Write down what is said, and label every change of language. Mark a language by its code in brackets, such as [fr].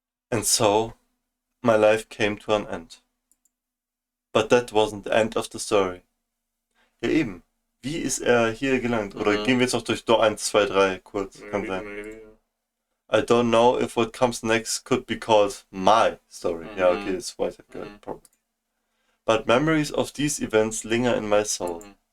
[en] And so, my life came to an end. But that wasn't the end of the story. [de] Ja eben, wie ist er hier gelangt? Oder gehen wir jetzt noch durch Door 1, 2, 3 kurz? Kann sein. [en] I don't know if what comes next could be called my story. Ja, okay, it's weiter good, probably. But memories of these events linger in my soul.